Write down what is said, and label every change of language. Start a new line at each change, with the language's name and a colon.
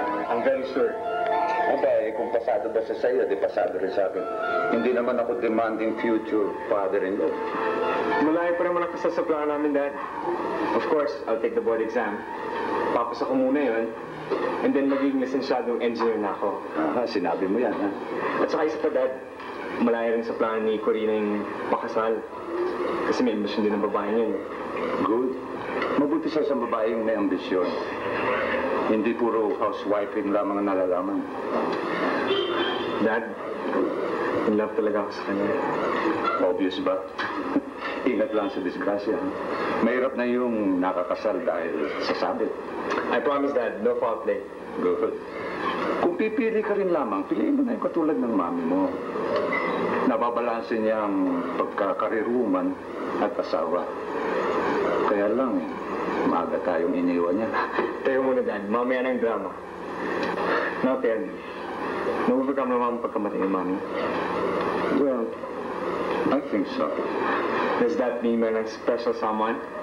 English: I'm very sure.
Filipino: Aba, kung pasado ba siya sa'yo, di pasado rin sa akin. Hindi naman ako demanding future father-in-law. Malayo pa naman ang kasal sa plano namin, Dad.
English: Of course, I'll take the board exam.
Filipino: Papasa ko muna yun.
English: And then
Filipino: magiging lisensyadong engineer na ako. Aha, sinabi mo yan, ha? At saka isa pa, Dad, malayo rin sa plano ni Corina yung makasal. Kasi may ambisyon din ng babae yun. Good. Mabuti siya sa babae yung may ambisyon. Hindi puro housewifing lamang ang nalalaman. Dad, in love talaga ako sa kanya. Obvious ba? Ingat lang sa disgrasya. Mahirap na yung nakakasal dahil sa sabit.
English: I promise, Dad, no foul play.
Filipino: Good. Kung pipili ka rin lamang, piliin mo na yung katulad ng mami mo. Nababalanse niya ang pagkakariruman at asawa. Kaya lang, maaga tayong iniwan niya. Tayo muna, Dad. Mamaya na yung drama.
English: Now, tell me.
Filipino: Na-overcome naman ang pagkamatay ng mami.
English: Well, I think so. Does that mean may special someone?